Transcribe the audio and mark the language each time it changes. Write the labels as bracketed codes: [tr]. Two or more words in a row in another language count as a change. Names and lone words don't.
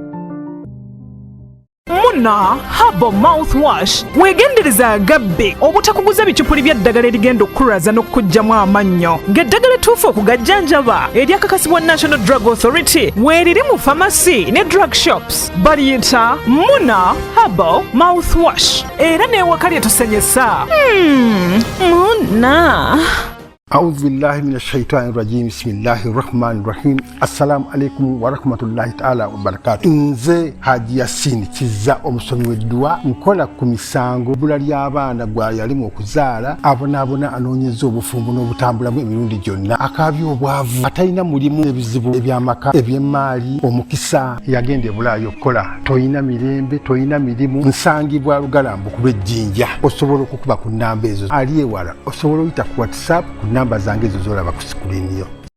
[lg] Muna Herbal Mouthwash wegendereza agabbe obutakuguza bicupuli by'eddagala erigenda okukulaza n'okugyamu amannyo ng'eddagala ettuufu okugajjanjaba eryakakasibwa National Drug Authority weeriri mu pharmacy ne [en] drug shops [lg] baliyita Muna Herbal Mouthwash era n'ewaka lyetusenyesa. Muna [ar] أعوذ بالله من الشيطان الرجيم بسم الله الرحمن الرحيم السلام عليكم ورحمة الله تعالى وبركاته nze Haji Yasin [lg] Kiza omusomi w'eddwa nkola ku misango bula ly'abaana gwa yalimu okuzaala abonaabona anoonyeza obufumbo n'obutambulamu emirundi gyonna akaabya obwavu atalina mulimu ebizibu eby'amaka eby'emmaali omukisa yagenda e Bulaayi okukola toyina mirembe toyina mirimu nsangibwa Lugalambo ku lw'ejjinja osobola okukuba ku nnamba ezo ali ewala osobola oyita ku WhatsApp ku namba zange ezo zolaba ku sikulini yo.